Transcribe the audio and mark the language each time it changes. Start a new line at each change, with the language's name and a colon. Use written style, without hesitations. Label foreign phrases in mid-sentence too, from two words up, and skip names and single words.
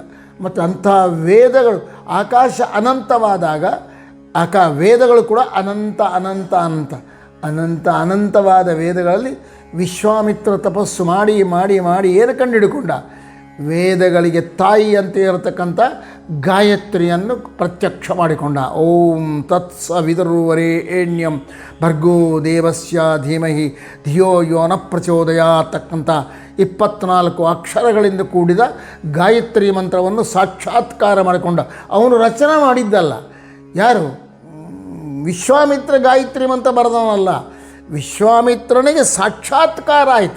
Kannada: ಮತ್ತು ಅಂಥ ವೇದಗಳು ಆಕಾಶ ಅನಂತವಾದಾಗ ವೇದಗಳು ಕೂಡ ಅನಂತ ಅನಂತ ಅನಂತ ಅನಂತ ಅನಂತವಾದ ವೇದಗಳಲ್ಲಿ ವಿಶ್ವಾಮಿತ್ರ ತಪಸ್ಸು ಮಾಡಿ ಮಾಡಿ ಮಾಡಿ ಏನು ಕಂಡುಹಿಡ್ಕೊಂಡ, ವೇದಗಳಿಗೆ ತಾಯಿ ಅಂತ ಇರತಕ್ಕಂಥ ಗಾಯತ್ರಿಯನ್ನು ಪ್ರತ್ಯಕ್ಷ ಮಾಡಿಕೊಂಡ.
Sanskrit: ಓಂ ತತ್ಸವಿತುರ್ವರೆಣ್ಯಂ ಭರ್ಗೋ ದೇವಸ್ಯ ಧೀಮಹಿ ಧಿಯೋ ಯೋ ನ ಪ್ರಚೋದಯಾತಕ್ಕಂಥ
Kannada: 24 ಅಕ್ಷರಗಳಿಂದ ಕೂಡಿದ ಗಾಯತ್ರಿ ಮಂತ್ರವನ್ನು ಸಾಕ್ಷಾತ್ಕಾರ ಮಾಡಿಕೊಂಡ. ಅವನು ರಚನೆ ಮಾಡಿದ್ದಲ್ಲ. ಯಾರು? ವಿಶ್ವಾಮಿತ್ರ ಗಾಯತ್ರಿ ಮಂತ್ರ ಬರೆದವನಲ್ಲ, ವಿಶ್ವಾಮಿತ್ರನಿಗೆ ಸಾಕ್ಷಾತ್ಕಾರ ಆಯಿತು.